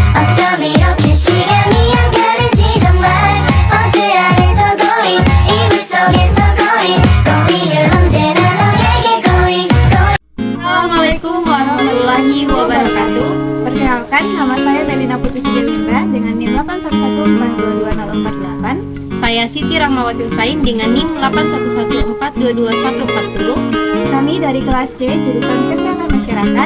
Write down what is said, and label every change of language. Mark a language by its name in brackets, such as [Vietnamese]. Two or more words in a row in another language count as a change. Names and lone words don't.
[Korean] 어쩜 이렇게 시간이 안 가는지 정말 버스 안에서 고인 이불 속에서 고인은 언제나 너에게 고인 [Arabic] السلام عليكم ورحمة الله وبركاته. [Indonesian] Perkenalkan, nama saya Melina Putri Sidelindra dengan NIM 811422048. Saya Siti Rahmawati Husain dengan NIM 811422140. Kami dari kelas C jurusan Kesehatan Masyarakat.